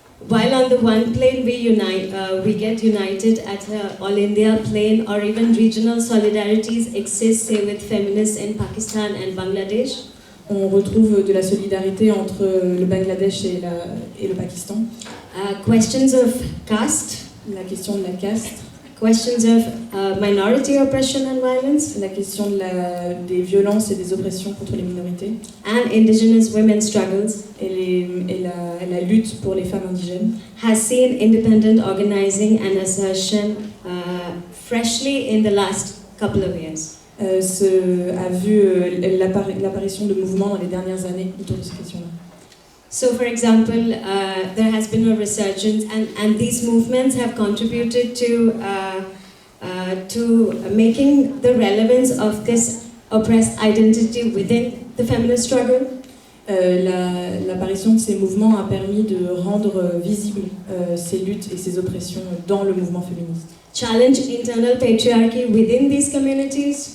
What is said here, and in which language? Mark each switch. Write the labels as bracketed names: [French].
[English] While on the one plane we get united at all India plane, or even regional solidarities exist, say, with feminists in Pakistan and Bangladesh. [French] On retrouve de la solidarité entre le Bangladesh et le Pakistan. [English] Questions of caste. [French] La question de la caste. [English] Questions of minority oppression and violence. [French] La question des violences et des oppressions contre les minorités. [English] And indigenous women's struggles. [French] Et la lutte pour les femmes indigènes. [English] Has seen independent organizing and assertion freshly in the last couple of years. [French] A vu l'apparition de mouvements dans les dernières années autour de ces questions-là. [English] So, for example, there has been a resurgence, and these movements have contributed to making the relevance of this oppressed identity within the feminist struggle. [French] L'apparition de ces mouvements a permis de rendre visibles ces luttes et ces oppressions dans le mouvement féministe. [English] Challenge internal patriarchy within these communities.